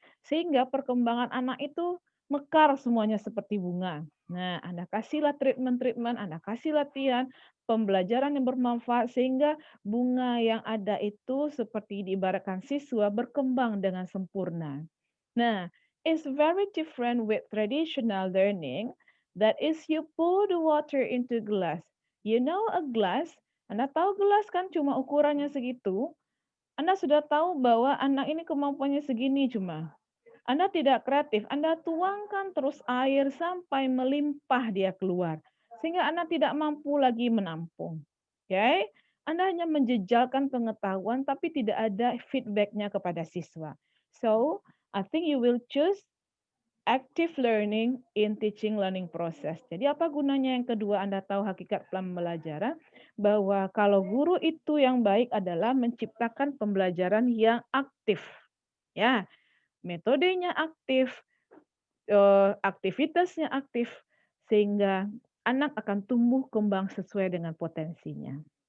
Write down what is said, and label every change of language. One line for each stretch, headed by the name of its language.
Indonesian: Sehingga perkembangan anak itu mekar semuanya seperti bunga. Nah, Anda kasihlah treatment-treatment, Anda kasih latihan, pembelajaran yang bermanfaat sehingga bunga yang ada itu seperti diibaratkan siswa berkembang dengan sempurna.
English: Nah, it's very different with traditional learning. That is, you pour the water into glass. You know a glass?
Indonesian: Anda tahu gelas kan cuma ukurannya segitu. Anda sudah tahu bahwa anak ini kemampuannya segini cuma. Anda tidak kreatif, Anda tuangkan terus air sampai melimpah dia keluar. Sehingga Anda tidak mampu lagi menampung. Oke? Okay? Anda hanya menjejalkan pengetahuan tapi tidak ada feedbacknya kepada siswa.
English: So, I think you will choose active learning in teaching learning process.
Indonesian: Jadi apa gunanya yang kedua Anda tahu hakikat pembelajaran? Bahwa kalau guru itu yang baik adalah menciptakan pembelajaran yang aktif. Ya, metodenya aktif, aktivitasnya aktif, sehingga anak akan tumbuh kembang sesuai dengan potensinya.